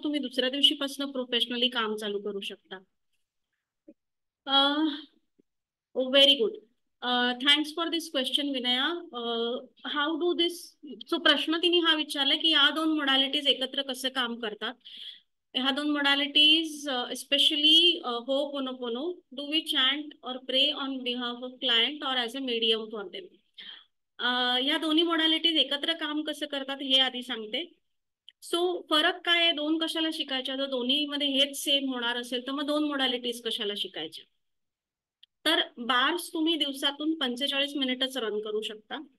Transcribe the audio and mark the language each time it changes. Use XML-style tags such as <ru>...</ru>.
<mr>तुम्ही दुसऱ्या दिवशीपासून प्रोफेशनली काम चालू करू शकता.</mr> <en>Very good. Thanks for this question Vinaya. How do this.</en> <mr>So प्रश्न तिने हा विचारला की या 2 मोडॅलिटीज एकत्र कसे काम करतात.</mr> <en>ह्या 2 modalities specially ho'oponopono, do we chant or pray on behalf of client or as a medium for them.</en> <mr>या दोन्ही मोडॅलिटीज एकत्र काम कसं करतात हे आधी सांगते. सो फरक काय आहे, 2 कशाला शिकायच्या, जर दोन्हीमध्ये हेच सेम होणार असेल तर मग 2 मोडॅलिटीज कशाला शिकायच्या. तर बार्स तुम्ही दिवसातून 45 मिनिटच रन करू शकता.</mr>